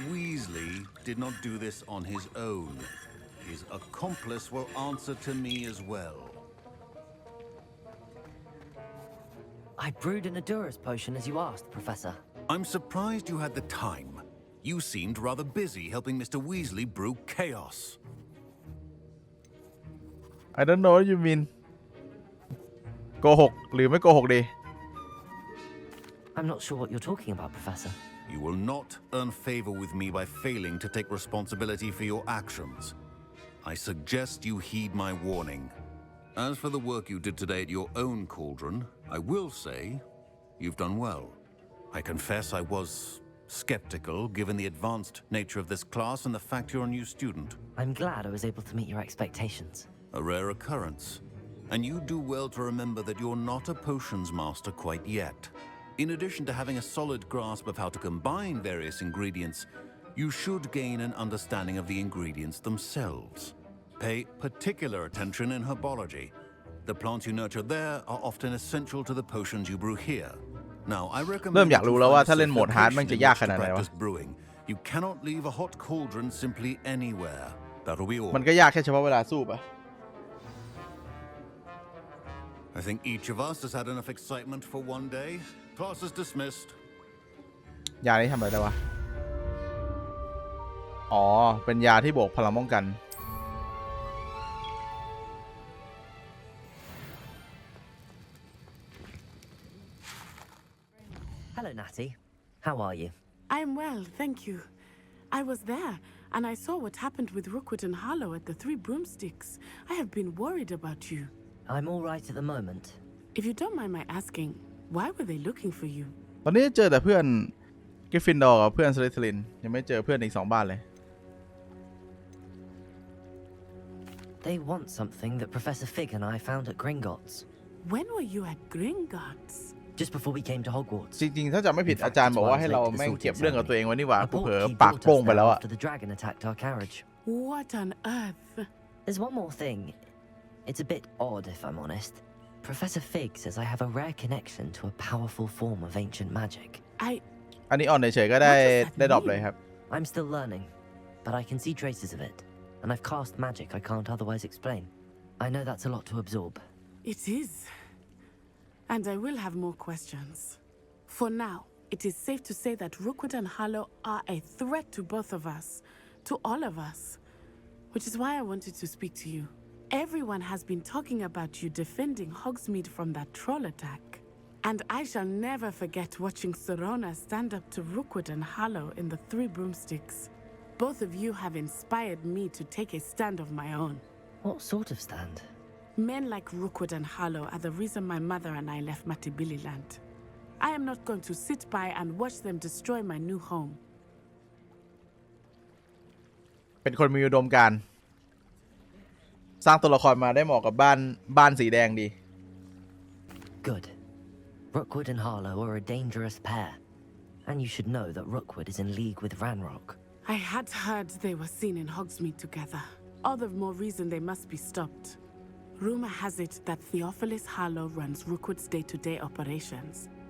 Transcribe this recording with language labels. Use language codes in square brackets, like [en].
[en] Weasley did not do this on his own. His accomplice will answer to me as well. I brewed an Edurus potion as you asked, Professor. I'm surprised you had the time. You seemed rather busy helping Mr. Weasley brew chaos. I don't know what you mean [th] โกหกหรือไม่โกหกดี [en] I'm not sure what you're talking about, Professor. You will not earn favor with me by failing to take responsibility for your actions. I suggest you heed my warning. As for the work you did today at your own cauldron, I will say you've done well. I confess I was skeptical given the advanced nature of this class and the fact you're a new student. I'm glad I was able to meet your expectations. A rare occurrence. And you do well to remember that you're not a potions master quite yet. In addition to having a solid grasp of how to combine various ingredients, you should gain an understanding of the ingredients themselves. Pay particular attention in herbology. The plants you nurture there are often essential to the potions you brew here. Now, I recommend [th] เริ่มอยากรู้แล้วว่าถ้าเล่นโหมดฮาร์ดมันจะยากขนาดไหนวะ [en] brewing. You cannot leave a hot cauldron simply anywhere. That'll be all. [th] มันก็ยากแค่เฉพาะเวลาสู้ปะ [en] I think each of us has had enough excitement for one day. Class is dismissed. [th] ยานี้ทำอะไรได้วะอ๋อเป็นยาที่บวกพลังป้องกัน [en] Hello, Natty. How are you? I'm well, thank you. I was there, and I saw what happened with Rookwood and Harlow at the Three Broomsticks. I have been worried about you. I'm all right at the moment. If you don't mind my asking, why were they looking for you? [th] ตอนนี้เจอแต่เพื่อนกริฟฟินดอร์กับเพื่อนสลิธีรินยังไม่เจอเพื่อนอีก2บ้านเลย [en] They want something that Professor Fig and I found at Gringotts. When were you at Gringotts? Just before we came to Hogwarts. [th] จริงๆถ้าจำไม่ผิดอาจารย์บอกว่าให้เราแม่งเก็บเรื่องกับตัวเองไว้นี่หว่ากูเผลอปากโป้งไปแล้วอะ [en] After the dragon attacked our carriage. What on earth? There's one more thing. It's a bit odd, if I'm honest. Professor Fig says I have a rare connection to a powerful form of ancient magic. [th] อันนี้อ่อนเฉยๆก็ได้ดรอปเลยครับ [en] I'm still learning, but I can see traces of it, and I've cast magic I can't otherwise explain. I know that's a lot to absorb. It is. And I will have more questions. For now, it is safe to say that Rookwood and Harlow are a threat to both of us, to all of us, which is why I wanted to speak to you. Everyone has been talking about you defending Hogsmeade from that troll attack. And I shall never forget watching Sorona stand up to Rookwood and Harlow in the Three Broomsticks. Both of you have inspired me to take a stand of my own. What sort of stand? Men like Rookwood and Harlow are the reason my mother and I left Matibili land. I am not going to sit by and watch them destroy my new home. [th] เป็นคนมีอุดมการณ์สร้างตัวละครมาได้เหมาะกับบ้านสีแดงดี [en] Good. Rookwood and Harlow are a dangerous pair, and you should know that Rookwood is in league with Ranrock. I had heard they were seen in Hogsmeade together. All the more reason they must be stopped. Rumor has it that Theophilus Harlow runs Rookwood's day-to-day operations.